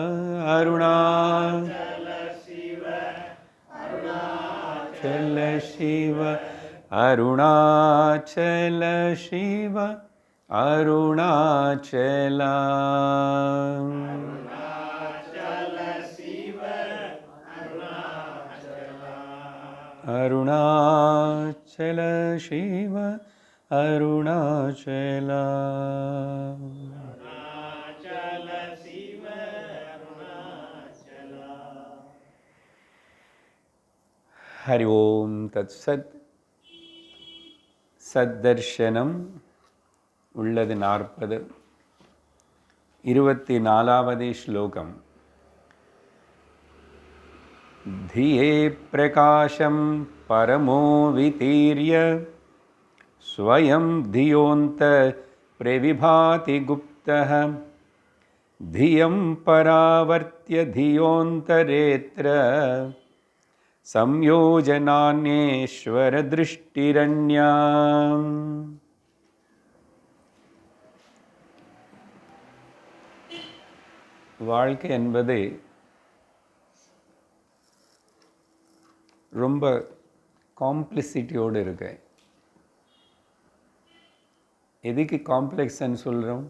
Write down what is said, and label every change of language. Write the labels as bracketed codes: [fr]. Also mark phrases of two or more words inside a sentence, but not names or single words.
[sa] Arunachala Shiva Arunachala Shiva Arunachala Arunachala Shiva Arunachala हरि ॐ तत् सत् Saddarshanam உள்ளது 40 [ta] 24வது ஸ்லோகம் [sa] धिये प्रकाशं परमो वितीर्य स्वयं धियोऽन्त प्रविभाति गुप्तः धियं परावर्त्य धियोऽन्तरेऽत्र [ta] संयोजनान्येश्वरदृष्टिरन्या வாழ்க்கை என்பது ரொம்ப காம்ப்ளெக்சிட்டியோடு இருக்கு. எதுக்கு காம்ப்ளெக்ஸ்ன்னு சொல்கிறோம்?